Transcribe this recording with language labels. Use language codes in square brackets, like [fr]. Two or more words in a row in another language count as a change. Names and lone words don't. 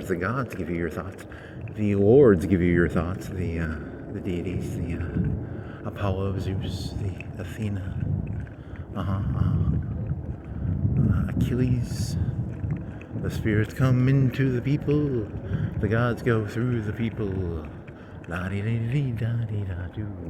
[en] The gods give you your thoughts. The lords give you your thoughts. The deities, the Apollo, Zeus, the Athena. Achilles. The spirits come into the people. The gods go through the people. La di di di da di da do.